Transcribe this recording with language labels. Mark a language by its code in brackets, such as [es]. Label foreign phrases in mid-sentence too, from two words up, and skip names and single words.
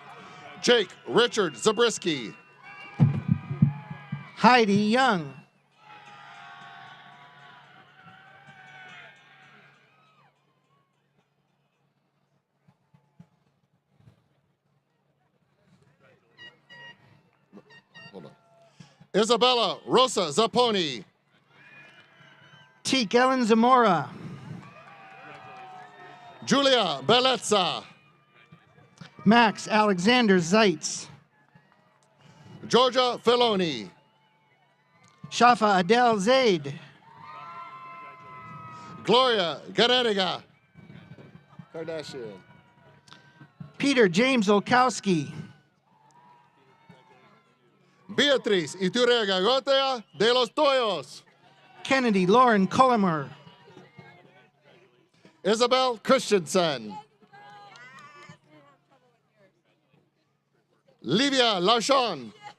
[en] Jake Richard Zabriskie. Heidi Young. Hold on. Isabella Rosa Zapponi. Teak Ellen Zamora. Julia Bellezza. Max Alexander Zeitz. Georgia Filoni. Shafa Adele Zaid. Gloria Gareniga. Kardashian. Peter James Olkowski. Beatriz Iturriaga Gotea de los Toyos. Kennedy Lauren Colomer. Isabel Christensen. Livia Lachon.